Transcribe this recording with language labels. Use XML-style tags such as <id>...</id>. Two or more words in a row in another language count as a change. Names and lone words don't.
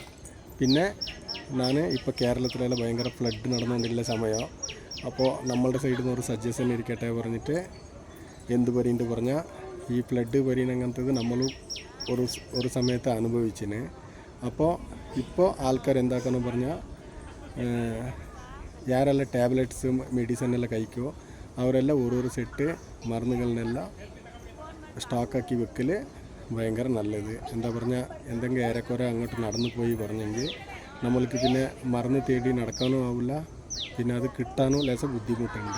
<ml>പിന്നെ ഞാൻ ഇപ്പോൾ കേരളത്തിലെല്ലാം ഭയങ്കര ഫ്ലഡ് നടന്നുകൊണ്ടില്ല സമയം. അപ്പോൾ നമ്മളുടെ സൈഡിൽ നിന്ന് ഒരു സജഷൻ ഇരിക്കട്ടെ പറഞ്ഞിട്ട് എന്ത് പറയുന്നുണ്ട് പറഞ്ഞാൽ ഈ ഫ്ലഡ് പറയുന്നങ്ങനത്തത് നമ്മൾ ഒരു സമയത്ത് അനുഭവിച്ചിന്. അപ്പോൾ ഇപ്പോൾ ആൾക്കാർ എന്താക്കണം പറഞ്ഞാൽ</ml> <kn>ಯಾರೆಲ್ಲ ಟ್ಯಾಬ್ಲೆಟ್ಸ್ ಮೆಡಿಸನ್ ಎಲ್ಲ</kn> <ml>കഴിക്കുമോ ಅವರೆಲ್ಲ ഓരോരോ സെറ്റ് മരുന്നുകളെല്ലാം സ്റ്റോക്കാക്കി വെക്കൽ ഭയങ്കര നല്ലത്. എന്താ പറഞ്ഞാൽ എന്തെങ്കിലും ഏറെക്കുറെ അങ്ങോട്ട് നടന്നു പോയി പറഞ്ഞെങ്കിൽ നമ്മൾക്ക് പിന്നെ മരുന്ന് തേടി നടക്കാനും ആവില്ല, പിന്നെ അത് കിട്ടാനും ലേശം ബുദ്ധിമുട്ടുണ്ട്.</ml>